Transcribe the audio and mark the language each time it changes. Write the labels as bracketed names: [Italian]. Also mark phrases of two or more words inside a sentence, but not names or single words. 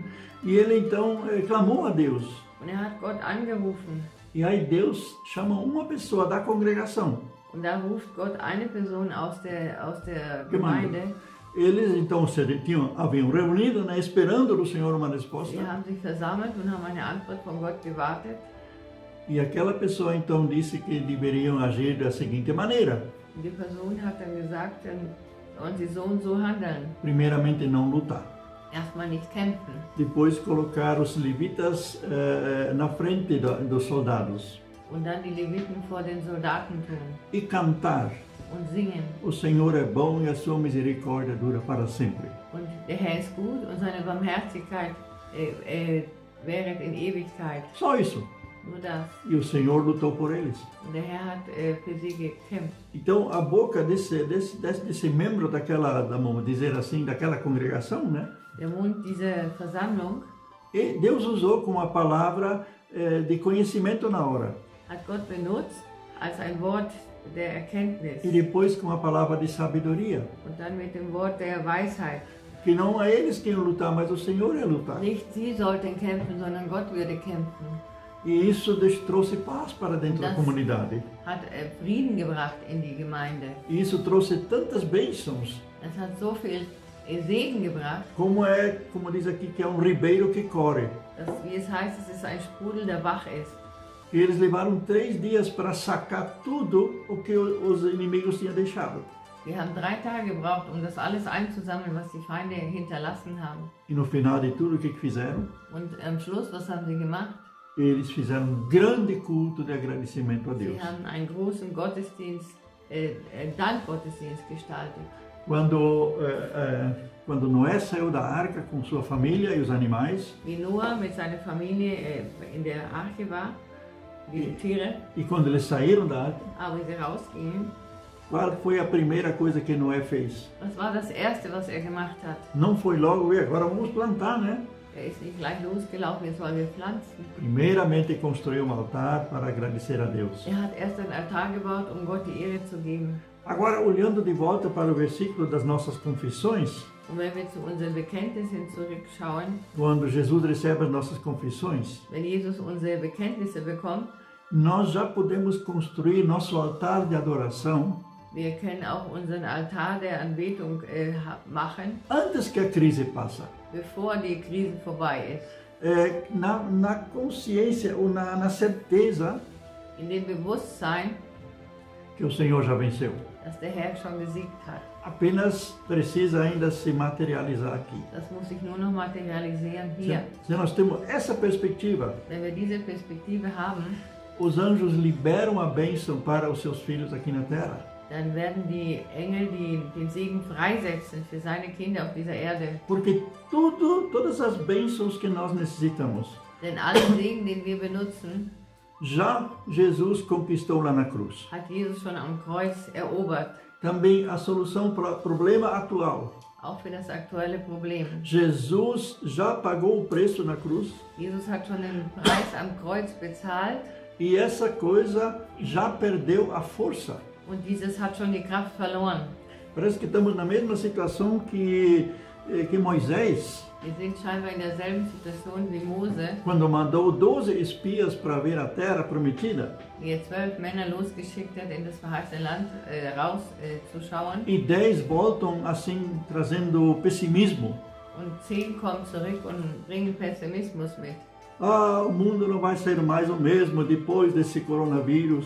[Portuguese] e ele então clamou a Deus. [German] Und er hat Gott angerufen. [Portuguese] E aí Deus chama uma pessoa da congregação. [German] Und da ruft Gott eine Person aus der Gemeinde. [Portuguese] Eles então haviam reunido, né, esperando do Senhor uma resposta. [German] Sie haben sich versammelt und haben eine Antwort von Gott gewartet. [Portuguese] E aquela pessoa então disse que deveriam agir da seguinte maneira: [German] Und die Person hat dann gesagt, dann sollen sie so und so handeln. [Portuguese] primeiramente, não lutar. [German] Erstmal nicht kämpfen. [Portuguese] Depois, colocar os levitas na frente dos soldados. [German] Und dann die Leviten vor den Soldaten tun [Portuguese] E cantar: [German] und singen. [Portuguese] o Senhor é bom e a sua misericórdia dura para sempre. [German] Und der Herr ist gut und seine Barmherzigkeit währet in Ewigkeit. [Portuguese] Só isso. [German] Nur das. [Portuguese] E o Senhor lutou por eles. [German] Und der Herr hat für sie gekämpft. [Portuguese] Então, a boca desse membro daquela, vamos dizer assim, daquela congregação, né? [German] Der Mund dieser Versammlung [Portuguese] E Deus usou como a palavra de conhecimento na hora. [German] hat Gott benutzt als ein Wort der Erkenntnis [Portuguese] E depois com a palavra de sabedoria. [German] und dann mit dem Wort der Weisheit. [Portuguese] Que não é eles que iam lutar, mas o Senhor ia lutar. [German] Nicht sie sollten kämpfen, sondern Gott würde kämpfen. [Portuguese] E isso trouxe paz para dentro da comunidade. [German] Hat Frieden gebracht in die Gemeinde. [Portuguese] E isso trouxe tantas bênçãos. [German] Das hat so viel Segen gebracht, [Portuguese] Como diz aqui, que é um ribeiro que corre. [German] dass, wie es heißt, es ist ein Sprudel, der wach ist. [Portuguese] E eles levaram 3 dias para sacar tudo o que os inimigos tinham deixado. [German] Wir haben 3 Tage gebraucht, um das alles einzusammeln, was die Feinde hinterlassen haben. [Portuguese] E no final de tudo, o que fizeram? [German] Und am Schluss, was haben sie gemacht? [Portuguese] Eles fizeram um grande culto de agradecimento a Deus. [German] Sie haben einen großen Gottesdienst, Dankgottesdienst gestaltet. [Portuguese] Quando Noé saiu da arca com sua família e os animais, [German] Wie Noah mit seiner Familie in der Arche war, die Tiere, [Portuguese] e quando eles saíram da arca, [German] aber sie rausgingen, [Portuguese] qual foi a primeira coisa que Noé fez? [German] was war das Erste, was er gemacht hat? [Portuguese] Não foi logo, e agora vamos plantar, né? [German] Er ist nicht gleich losgelaufen, jetzt wollen wir pflanzen. [Portuguese] Primeiramente construiu um altar para agradecer a Deus. [German] Er hat erst einen Altar gebaut, um Gott die Ehre zu geben. [Portuguese] Agora, olhando de volta para o versículo das nossas confissões, [German] Und wenn wir zu unseren Bekenntnissen zurückschauen, [Portuguese] quando Jesus recebe as nossas confissões, [German] wenn Jesus unsere Bekenntnisse bekommt, [Portuguese] nós já podemos construir nosso altar de adoração [German] wir können auch unseren Altar der Anbetung machen, [Portuguese] antes que a crise passe. [German] bevor die Krise vorbei ist. [Portuguese] Na consciência ou na certeza [German] In dem Bewusstsein, [Portuguese] que o Senhor já venceu. [German] dass der Herr schon gesiegt hat. [Portuguese] Apenas precisa ainda se materializar aqui. [German] Das muss sich nur noch materialisieren hier. [Portuguese] Se nós temos essa perspectiva, [German] Wenn wir diese Perspektive haben, [Portuguese] os anjos liberam a bênção para os seus filhos aqui na terra. [German] dann werden die Engel den Segen freisetzen für seine Kinder auf dieser Erde. [Portuguese] Porque todas as bênçãos que nós necessitamos, [German] Denn allen Segen, den wir benutzen, [Portuguese] já Jesus conquistou lá na cruz. [German] hat Jesus schon am Kreuz erobert. [Portuguese] Também a solução para o problema atual. [German] Auch für das aktuelle Problem. [Portuguese] Jesus já pagou o preço na cruz [German] Jesus hat schon den Preis am Kreuz bezahlt [Portuguese] e essa coisa já perdeu a força. [German] und dieses hat schon die Kraft verloren. [Portuguese] Parece que estamos na mesma situação que Moisés, [German] Wir sind scheinbar in derselben Situation wie Mose, [Portuguese] quando mandou 12 espias para ver a terra prometida, [German] wie er 12 Männer losgeschickt hat, in das verheißene Land zu schauen. [Portuguese] e 10 voltam assim trazendo pessimismo. [German] Und 10 kommen zurück und bringen Pessimismus mit. [Portuguese] Ah, o mundo não vai ser mais o mesmo depois desse coronavírus.